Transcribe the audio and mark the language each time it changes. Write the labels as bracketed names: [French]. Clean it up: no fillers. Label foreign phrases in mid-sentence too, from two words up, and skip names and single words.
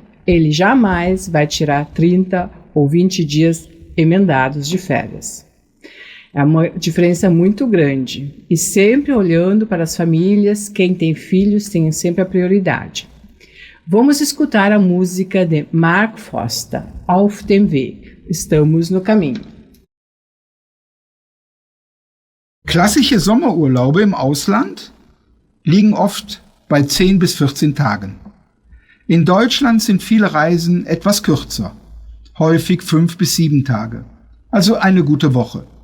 [Portuguese] Ele jamais vai tirar 30 ou 20 dias emendados de férias. É uma diferença muito grande. E sempre olhando para as famílias, quem tem filhos tem sempre a prioridade. Vamos escutar a música de Mark Foster, Auf dem Weg. Estamos no caminho. [German] Klassische Sommerurlaube im Ausland liegen oft bei 10 bis 14 Tagen. In Deutschland sind viele Reisen etwas kürzer, häufig 5 bis 7 Tage, also eine gute Woche.